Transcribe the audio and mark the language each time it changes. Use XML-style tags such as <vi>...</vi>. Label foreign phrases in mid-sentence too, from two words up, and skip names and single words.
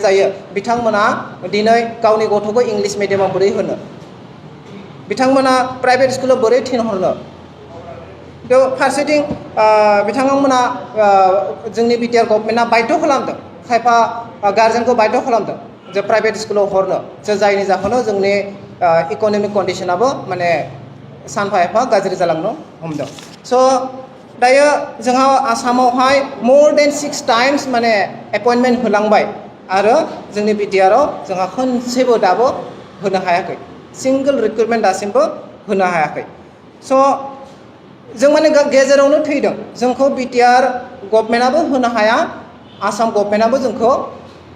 <brx>जायो बिथांमोना दिनै गावनि गथ'खौ इंलिश मिडियामाव बोरै होनो बिथांमोना प्राइभेट स्कुलाव बोरै थिनहरनो बेयाव फारसेथिं बिथांमोना जोंनि BTR गभर्नमेन्टआ बाध्य खालामदों खायफा गार्जेनखौ बाध्य खालामदों जे प्राइभेट स्कुलाव हरनो जायनि जाहोनाव जोंनि इक'नमिक कन्डिशनाबो माने सानफा एफा गाज्रि जालांनो हमदों स' दायो जोंहा आसामावहाय</brx> <en>more than 6 times</en> <brx>माने एपइन्टमेन्ट होलांबाय आरो जोंनि BTRआव जोंहा खनसेबो दाबो होनो हायाखै</brx> <en>single recruitment</en> <brx>दासिमबो होनो हायाखै स' जों माने गेजेरावनो थैदों जोंखौ BTR गभर्नमेन्टआबो होनो हाया आसाम गभर्नमेन्टआबो जोंखौ</brx>